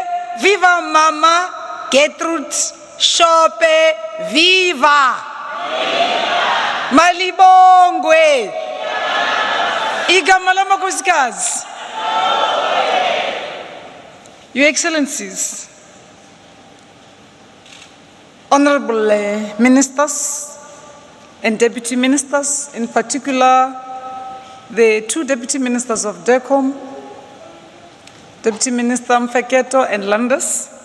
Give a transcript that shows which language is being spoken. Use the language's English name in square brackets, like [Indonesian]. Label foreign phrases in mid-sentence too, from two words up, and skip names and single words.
[English] viva Mama Gertrude Shope, viva! [Zulu] Malibongwe! Igama lamakosikazi. [English] Your Excellencies, Honorable Ministers and Deputy Ministers, in particular the two Deputy Ministers of DECOM, Deputy Minister Mfeketo and Landers.